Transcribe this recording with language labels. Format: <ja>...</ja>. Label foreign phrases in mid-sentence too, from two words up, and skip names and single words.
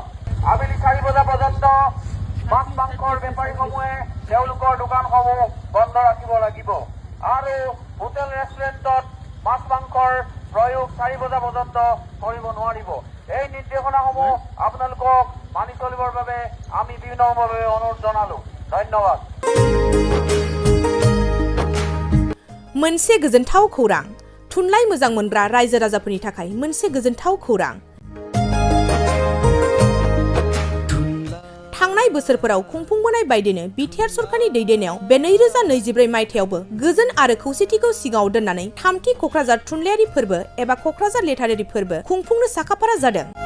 <as>আবেলি 4 বজা পৰ্যন্ত মাছ মাংসৰ বেপাৰীসমূহে তেওঁলোকৰ দোকানসমূহ বন্ধ ৰাখিব লাগিব আৰু হোটেল ৰেষ্টুৰেণ্টত মাছ মাংসৰ প্ৰয়োগ 4 বজা পৰ্যন্ত কৰিব নোৱাৰিব। এই নিৰ্দেশনাসমূহ আপোনালোকক মানি চলিবৰ বাবে আমি বিনম্ৰভাৱে অনুৰোধ জনালো। ধন্যবাদ।</as> <brx>मोनसे गोजोनथाव खौरां। थुनलाइ मोजां मोनग्रा रायजो राजाफोरनि थाखाय मोनसे गोजोनथाव खौरां। थांनाय बोसोरफोराव खुंफुंबोनाय बायदिनो बिटिआर सरकारनि दैदेननायाव बे 2024 मायथाइयावबो गोजोन आरो खौसेथिखौ सिगाङाव दोननानै 3थि क'क्राझार थुनलाइयारि फोरबो एबा क'क्राझार लिटारेरि फोरबो खुंफुंनो साखाफारा जादों।</brx>